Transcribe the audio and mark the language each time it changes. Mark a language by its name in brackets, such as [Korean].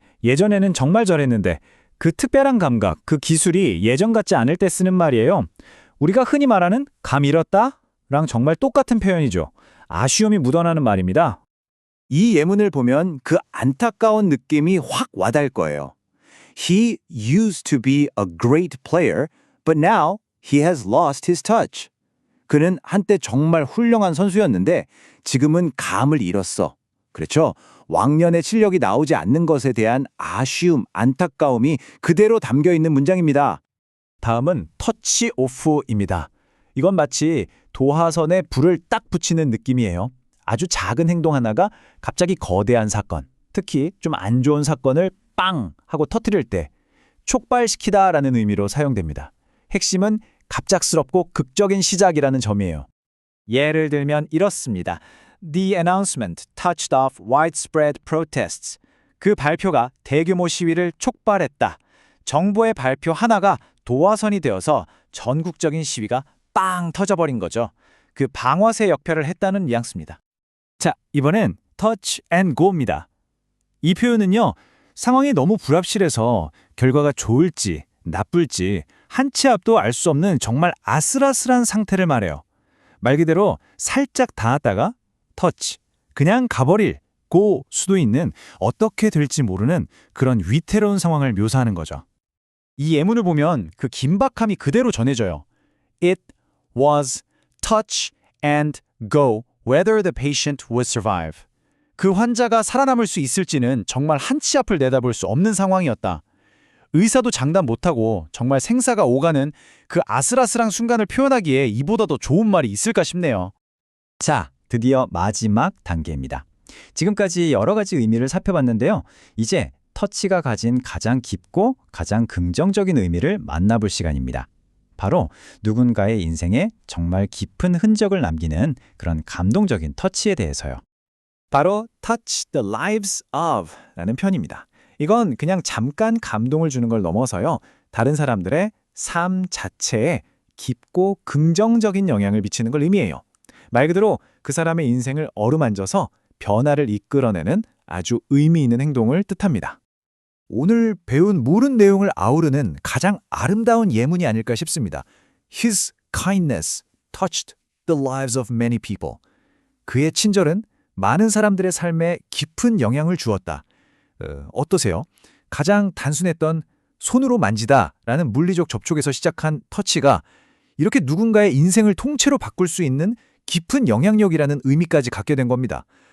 [Korean] 예전에는 정말 잘했는데 그 특별한 감각, 그 기술이 예전 같지 않을 때 쓰는 말이에요. 우리가 흔히 말하는 감 잃었다? 랑 정말 똑같은 표현이죠. 아쉬움이 묻어나는 말입니다. 이 예문을 보면 그 안타까운 느낌이 확 와닿을 거예요. [English] He used to be a great player, but now he has lost his touch. [Korean] 그는 한때 정말 훌륭한 선수였는데 지금은 감을 잃었어. 그렇죠? 왕년의 실력이 나오지 않는 것에 대한 아쉬움, 안타까움이 그대로 담겨 있는 문장입니다. 다음은 터치 오프입니다. 이건 마치 도화선에 불을 딱 붙이는 느낌이에요. 아주 작은 행동 하나가 갑자기 거대한 사건, 특히 좀 안 좋은 사건을 빵 하고 터뜨릴 때 촉발시키다라는 의미로 사용됩니다. 핵심은 갑작스럽고 극적인 시작이라는 점이에요. 예를 들면 이렇습니다. [English] The announcement touched off widespread protests. [Korean] 그 발표가 대규모 시위를 촉발했다. 정부의 발표 하나가 도화선이 되어서 전국적인 시위가 빵 터져버린 거죠. 그 방화쇠 역할을 했다는 뉘앙스입니다. 자, 이번엔 touch and go입니다. 이 표현은요, 상황이 너무 불합실해서 결과가 좋을지 나쁠지 한 치 앞도 알 수 없는 정말 아슬아슬한 상태를 말해요. 말 그대로 살짝 닿았다가 touch, 그냥 가버릴 go 수도 있는 어떻게 될지 모르는 그런 위태로운 상황을 묘사하는 거죠. 이 예문을 보면 그 긴박함이 그대로 전해져요. [English] It was touch and go whether the patient would survive. [Korean] 그 환자가 살아남을 수 있을지는 정말 한 치 앞을 내다볼 수 없는 상황이었다. 의사도 장담 못하고 정말 생사가 오가는 그 아슬아슬한 순간을 표현하기에 이보다 더 좋은 말이 있을까 싶네요. 자, 드디어 마지막 단계입니다. 지금까지 여러 가지 의미를 살펴봤는데요. 이제 터치가 가진 가장 깊고 가장 긍정적인 의미를 만나볼 시간입니다. 바로 누군가의 인생에 정말 깊은 흔적을 남기는 그런 감동적인 터치에 대해서요. 바로 touch the lives of 라는 편입니다. 이건 그냥 잠깐 감동을 주는 걸 넘어서요. 다른 사람들의 삶 자체에 깊고 긍정적인 영향을 미치는 걸 의미해요. 말 그대로 그 사람의 인생을 어루만져서 변화를 이끌어내는 아주 의미 있는 행동을 뜻합니다. 오늘 배운 모든 내용을 아우르는 가장 아름다운 예문이 아닐까 싶습니다. [English] His kindness touched the lives of many people. [Korean] 그의 친절은 많은 사람들의 삶에 깊은 영향을 주었다. 어떠세요? 가장 단순했던 손으로 만지다라는 물리적 접촉에서 시작한 터치가 이렇게 누군가의 인생을 통째로 바꿀 수 있는 깊은 영향력이라는 의미까지 갖게 된 겁니다.